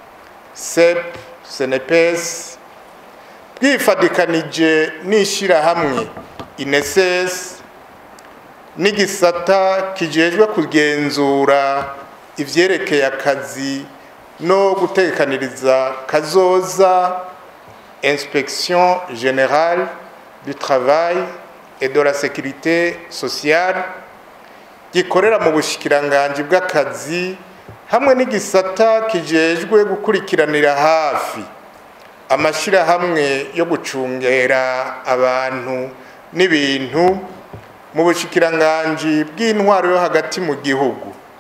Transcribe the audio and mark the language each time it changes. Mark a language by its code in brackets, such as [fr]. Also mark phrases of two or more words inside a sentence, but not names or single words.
[rn] CNPS bwifadikanije n'ishirahamwe INSS n'igisata kijejwe kugenzura ivyerekeye akazi no gutekaniriza kazoza, [fr] Inspection générale du travail et de la sécurité sociale, [rn] gikorera mu bushikiranganji bw'akazi hamwe n'igisata kijejwe gukurikiranira hafi amashirahamwe yo gucungera abantu n'ibintu mu bushikiranganji bw'intwaro yo hagati mu gihugu.